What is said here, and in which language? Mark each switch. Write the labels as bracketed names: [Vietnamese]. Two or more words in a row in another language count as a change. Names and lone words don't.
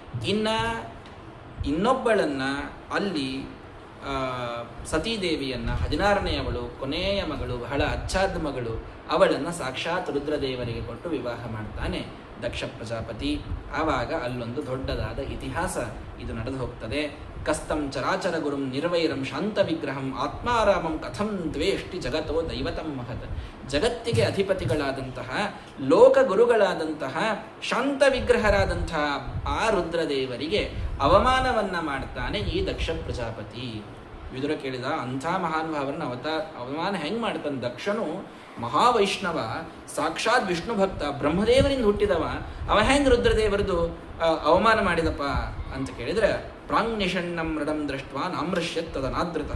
[Kannada] ಇನ್ನೊಬ್ಬಳನ್ನ ಅಲ್ಲಿ ಸತೀದೇವಿಯನ್ನ, 16ನೆಯವಳು, ಕೊನೆಯ ಮಗಳು, ಬಹಳ ಅಚ್ಚಾದ ಮಗಳು, ಅವಳನ್ನು ಸಾಕ್ಷಾತ್ ರುದ್ರದೇವರಿಗೆ ಕೊಟ್ಟು ವಿವಾಹ ಮಾಡ್ತಾನೆ ದಕ್ಷ ಪ್ರಜಾಪತಿ. ಆವಾಗ ಅಲ್ಲೊಂದು ದೊಡ್ಡದಾದ ಇತಿಹಾಸ ಇದು ನಡೆದು ಹೋಗ್ತದೆ. [Sanskrit] ಕಸ್ತಂ ಚರಾಚರ ಗುರುಂ ನಿರ್ವೈರಂ ಶಾಂತ ವಿಗ್ರಹಂ ಆತ್ಮಾರಾಮಂ ಕಥಂ ದ್ವೇಷ್ಟಿ ಜಗತೋ ದೈವತಂ ಮಹತ್. [Kannada] ಜಗತ್ತಿಗೆ ಅಧಿಪತಿಗಳಾದಂತಹ, ಲೋಕ ಗುರುಗಳಾದಂತಹ, ಶಾಂತ ವಿಗ್ರಹರಾದಂತಹ ಆ ರುದ್ರದೇವರಿಗೆ ಅವಮಾನವನ್ನ ಮಾಡ್ತಾನೆ ಈ ದಕ್ಷ ಪ್ರಜಾಪತಿ. ವಿದುರ ಕೇಳಿದ, ಅಂಥ ಮಹಾನುಭಾವರನ್ನ ಅವಮಾನ ಹೆಂಗ್ ಮಾಡ್ತಾನೆ? ದಕ್ಷನು ಮಹಾವೈಷ್ಣವ, ಸಾಕ್ಷಾತ್ ವಿಷ್ಣು ಭಕ್ತ, ಬ್ರಹ್ಮದೇವರಿಂದ ಹುಟ್ಟಿದವ, ಅವ ಹೆಂಗ್ ರುದ್ರದೇವರದು ಅವಮಾನ ಮಾಡಿದಪ್ಪ ಅಂತ ಕೇಳಿದ್ರೆ, [Sanskrit] ಪ್ರಾಂಗ್ನಿಷಣ್ಣಂ ಮೃಡಂ ದೃಷ್ಟ್ವಾ ನಾಮೃಷ್ಯತ್ ತದನಾದೃತಃ.